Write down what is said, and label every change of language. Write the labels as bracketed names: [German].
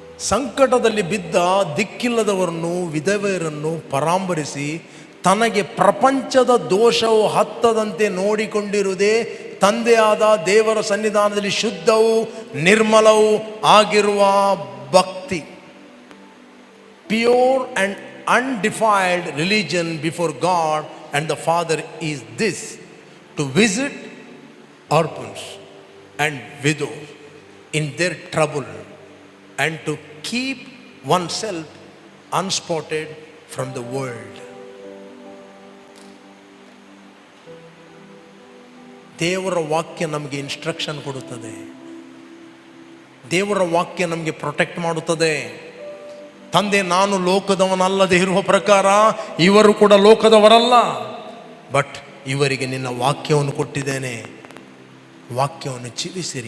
[Kannada] ಸಂಕಟದಲ್ಲಿ ಬಿದ್ದ ದಿಕ್ಕಿಲ್ಲದವರನ್ನು, ವಿಧವೆಯರನ್ನು ಪರಾಂಬರಿಸಿ ತನಗೆ ಪ್ರಪಂಚದ ದೋಷವು ಹತ್ತದಂತೆ ನೋಡಿಕೊಂಡಿರುವುದೇ ತಂದೆಯಾದ ದೇವರ ಸನ್ನಿಧಾನದಲ್ಲಿ ಶುದ್ಧವೂ ನಿರ್ಮಲವೂ ಆಗಿರುವ ಭಕ್ತಿ. [English] Pure and undefiled religion before God and the Father is this: to visit orphans and widows in their trouble and to keep oneself unspotted from the world. [Kannada] ದೇವರ ವಾಕ್ಯ ನಮಗೆ ಇನ್ಸ್ಟ್ರಕ್ಷನ್ ಕೊಡುತ್ತದೆ. ದೇವರ ವಾಕ್ಯ ನಮಗೆ ಪ್ರೊಟೆಕ್ಟ್ ಮಾಡುತ್ತದೆ. ತಂದೆ, ನಾನು ಲೋಕದವನಲ್ಲದೆ ಇರುವ ಪ್ರಕಾರ ಇವರು ಕೂಡ ಲೋಕದವರಲ್ಲ, ಬಟ್ ಇವರಿಗೆ ನಿನ್ನ ವಾಕ್ಯವನ್ನು ಕೊಟ್ಟಿದ್ದೇನೆ, ವಾಕ್ಯವನ್ನು ಜೀವಿಸಿರಿ.